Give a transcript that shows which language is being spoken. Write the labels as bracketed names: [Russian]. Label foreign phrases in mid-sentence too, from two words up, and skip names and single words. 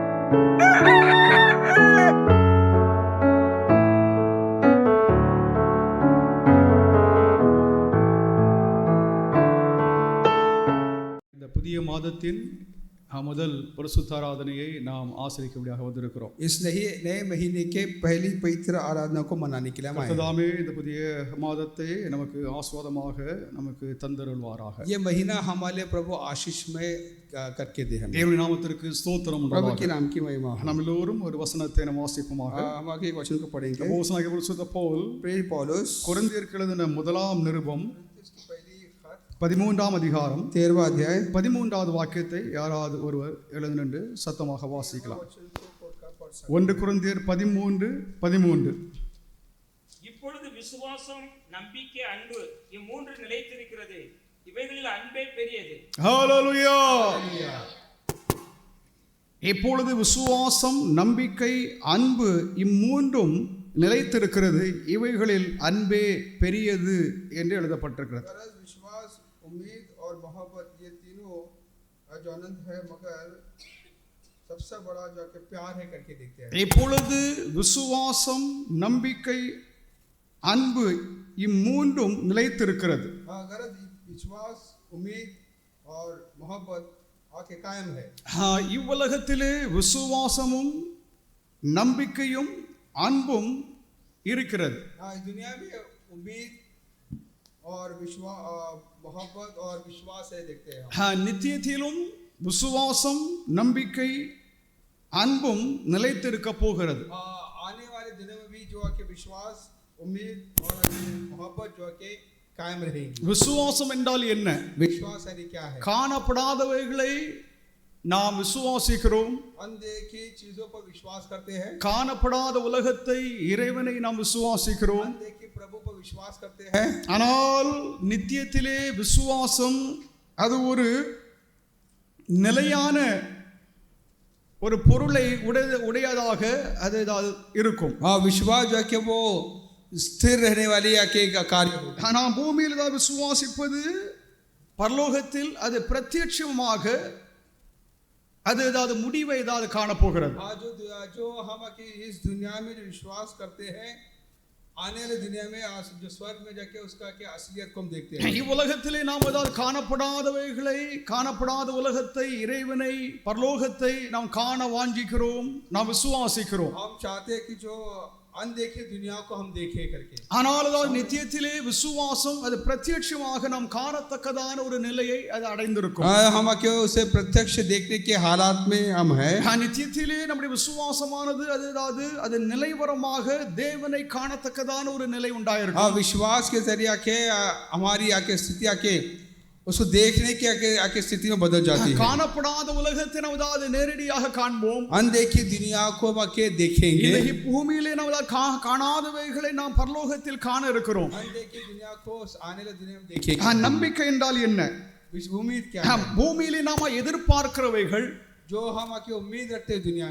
[Tamil] இந்த புதிய மாதத்தின் முதல் பரிசுத்த ஆராதனையை நாம் ஆசரிக்கும்படியாக வந்திருக்கிறோம். [Hindi] इस नए महीने के पहली पवित्र आराधना को मनाने के लिए हम आए हैं. [Tamil] கர்த்தாவே இந்த புதிய மாதத்தை நமக்கு ஆசீர்வாதமாக நமக்கு தந்தருள்வாராக. [Hindi] ये महीना हमारे लिए प्रभु आशीषमय करके दे हमें. [Tamil] தேவனுடைய நாமத்திற்கு ஸ்தோத்திரம் [Hindi] प्रभु [Tamil] உண்டாவதாக. [Hindi] के नाम की महिमा हो. [Tamil] நாம் எல்லோரும் ஒரு வசனத்தை நாம் வாசிப்போமாக. [Hindi] हम आगे एक वचन को पढ़ेंगे. [Tamil] அப்போஸ்தலனாகிய பரிசுத்த பவுல் [Hindi] प्रेरित पौलुस [Tamil] கொரிந்தியருக்கு எழுதின முதலாம் நிருபம் 13ஆம் அதிகாரம் [Hindi] 13वां अध्याय [Tamil] 13வது வாக்கியத்தை யாராவது ஒருவர் எழுந்து நின்று சத்தமாக வாசிக்கலாம். 1 கொரிந்தியர் 13:13. இப்பொழுது விசுவாசம், நம்பிக்கை, அன்பு இம்மூன்று நிலைத்திருக்கிறது. இவைகளில் அன்பே பெரியது. ஹalleluya. இப்பொழுது விசுவாசம், நம்பிக்கை, அன்பு இம்மூன்றும் நிலைத்திருக்கிறது. இவைகளில் அன்பே பெரியது என்று எழுதப்பட்டிருக்கிறது. [Hindi] विश्वास, उम्मीद और मोहब्बत ये तीनों जो आनंद है मगर सबसे बड़ा जो कि प्यार है करके देखते हैं. [Tamil] இப்பொழுது விசுவாசம், நம்பிக்கை, அன்பு இம்மூன்றும் நிலைத்திருக்கிறது. [Hindi] अगर विश्वास, उम्मीद और मोहब्बत आके कायम है. [Tamil] இவ்வுலகத்திலே விசுவாசமும் நம்பிக்கையும் அன்பும் இருக்கிறது. [Hindi] इस दुनिया में उम्मीद और विश्वास, मोहब्बत और विश्वास है देखते हैं. [Tamil] நித்தியத்திலும் விசுவாசம், நம்பிக்கை, அன்பும் நிலைத்திருக்க போகிறது. [Hindi] आने वाले दिनों में भी जो है विश्वास, उम्मीद और मोहब्बत जो है कायम रहेगी. [Tamil] விசுவாசம் என்றால் என்ன? [Hindi] विश्वास है क्या है? [Tamil] காணப்படாதவைகளை நாம் விசுவாசிக்கிறோம். [Hindi] अनदेखी चीजों पर विश्वास करते हैं. [Tamil] காணப்படாத உலகத்தை, இறைவனை நாம் விசுவாசிக்கிறோம். [Hindi] अनदेखी प्रभु पर विश्वास करते हैं. [Tamil] ஆனால் நித்தியத்திலே விசுவாசம் அது ஒரு நிலையான ஒரு பொருளை உடையதாக அது இருக்கும். [Hindi] विश्वास जो है कि वो स्थिर रहने वाली या के कार्य होगा. [Tamil] நாம் பூமியில் தான் விசுவாசிப்பது பரலோகத்தில் அது பிரத்யட்சமாக அது ஏதாவது முடிவை ஏதாவது காணப்போகிறது. [Hindi] जो हम इस दुनिया में जो विश्वास करते हैं आने वाले दुनिया में जो स्वर्ग में जाके उसका क्या असलियत को हम देखते हैं. [Tamil] இவ்வுலகத்திலே நாம் ஏதாவது காணப்படாதவைகளை, காணப்படாத உலகத்தை, இறைவனை, பரலோகத்தை நாம் காண வாஞ்சிக்கிறோம், நாம் விசுவாசிக்கிறோம். [Hindi] हम चाहते हैं कि जो अनदेखी दुनिया को हम देखें करके. [Tamil] ஆனால் அதாவது நித்தியத்திலே விசுவாசம் அது பிரத்யட்சமாக நாம் காணத்தக்கதான ஒரு நிலையை அது அடைந்திருக்கும். [Hindi] हम क्यों उसे प्रत्यक्ष देखने के हालात में हम हैं. [Tamil] நித்தியத்திலே நம்முடைய விசுவாசமானது அது நிலைவரமாக தேவனை காணத்தக்கதான ஒரு நிலை உண்டாயிருக்கும். [Hindi] विश्वास के जरिए आके हमारी आके स्थिति आके उसको देखने की आके स्थिति में बदल जाती है. [Tamil] காணப்படாத உலகத்தை நாம் அதாவது நேரடியாக காண்போம். [Hindi] अनदेखी दुनिया को आके देखेंगे. [Tamil] இந்த பூமியிலே நாம் காணாதவைகளை நாம் பரலோகத்தில் காண இருக்கிறோம். [Hindi] अनदेखी दुनिया को आने वाले दुनिया में देखेंगे. [Tamil] நம்பிக்கை என்றால் என்ன? [Hindi] उम्मीद क्या है? [Tamil] பூமியிலே நாம எதிர்பார்க்கிறவைகள் [Hindi] जो हम आके उम्मीद रखते हैं दुनिया में.